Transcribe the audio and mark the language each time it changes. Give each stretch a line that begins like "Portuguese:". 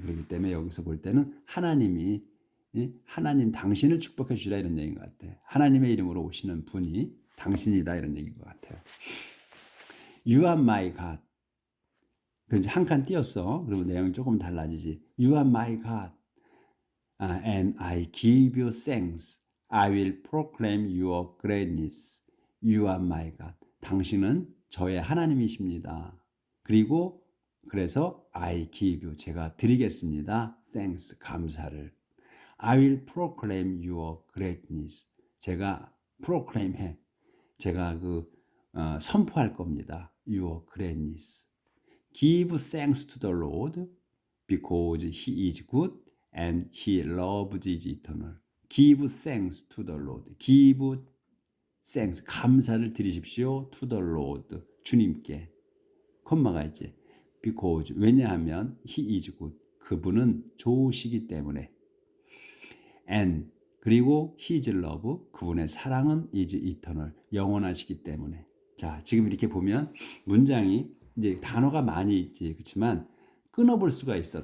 Korean: 그렇기 때문에 여기서 볼 때는 하나님 당신을 축복해 주시라 이런 얘기인 것 같아요. 하나님의 이름으로 오시는 분이 당신이다 이런 얘기인 것 같아요.
English: You are my God.
Korean: 그래서 한 칸 띄었어. 그러면 내용이 조금 달라지지.
English: You are my God. And I give you thanks. I will proclaim your greatness. You are my God.
Korean: 당신은 저의 하나님이십니다. 그리고 그래서
English: I give you
Korean: 제가 드리겠습니다. thanks 감사를.
English: I will proclaim your greatness.
Korean: 제가 proclaim 해. 제가 선포할 겁니다.
English: your greatness. Give thanks to the Lord because he is good and he loves is eternal. Give thanks to the Lord. Give thanks
Korean: 감사를 드리십시오
English: to the Lord 주님께.
Korean: 콤마가 있지. Because 왜냐하면
English: he is good
Korean: 그분은 좋으시기 때문에. And 그리고 his love 그분의 사랑은
English: is eternal
Korean: 영원하시기 때문에. 자 지금 이렇게 보면 문장이 이제 단어가 많이 있지 그렇지만 끊어볼 수가 있어.